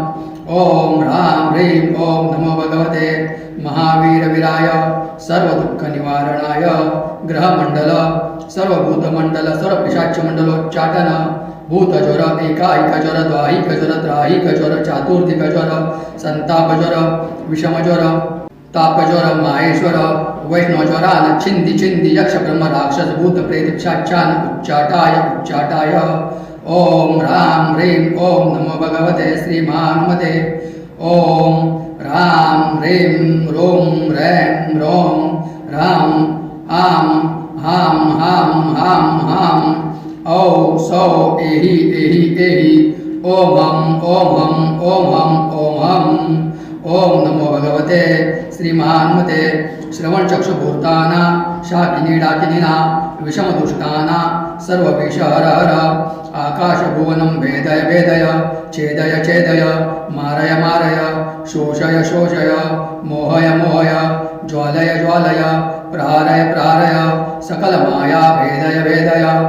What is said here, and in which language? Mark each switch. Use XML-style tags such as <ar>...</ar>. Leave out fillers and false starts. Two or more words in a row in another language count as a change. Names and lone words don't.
<sa>ओम राम ह्रीं ओम नमो भगवते महावीर वीराय सर्व दुःख निवारणाय ग्रहमंडल सर्व भूतमंडल सर्व पिशाच मंडलोच्चाटन भूत ज्वर एकाईक ज्वर द्वाहिक ज्वर त्राहिक ज्वर चातुर्थिक ज्वर संताप ज्वर विषम ज्वर ताप ज्वर माहेश्वर वैष्णव ज्वरान छिंदी छिंदी यक्ष ब्रह्म राक्षस भूत प्रेत पिशाचान उच्चाटाय उच्चाटाय. ओम राम ह्रीं ओम नमो भगवते श्री महाहनुमते. ओम राम ह्रीं रोम रैं रोम राम आम हाम हाम हाम हाम औ सौ एहि एहि एहि ओम हम ओम हम ओम हम ओम हम. ओम नमो भगवते श्री महाहनुमते श्रवण चक्षुभूताना शाकिनी डाकिनीना विषमदुष्टाना सर्व विषहर हर आकाश भुवनं भेदय भेदय छेदय छेदय मारय मारय शोषय शोषय मोहय मोहय ज्वालय ज्वालय प्रहारय प्रहारय सकल माया भेदय भेदय.</sa>